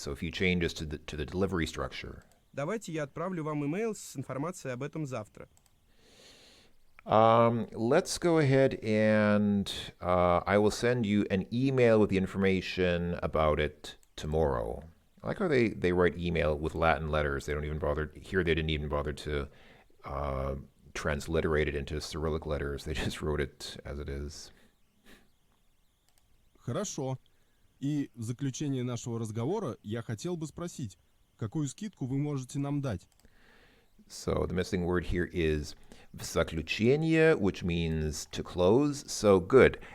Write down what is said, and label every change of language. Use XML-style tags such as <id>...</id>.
<en>So a few changes to the delivery structure.</en> <ru>Давайте я отправлю вам имейл с информацией об этом завтра.</ru> <en>Let's go ahead and I will send you an email with the information about it tomorrow. I like how they write email with Latin letters. They don't even bother. Here they didn't even bother to transliterate it into Cyrillic letters. They just wrote it as it is.</en> <ru>Хорошо. И в заключение нашего разговора я хотел бы спросить, какую скидку вы можете нам дать?</ru> <en>So the missing word here is</en> <ru>в заключение,</ru> <en>which means to close. So good.</en>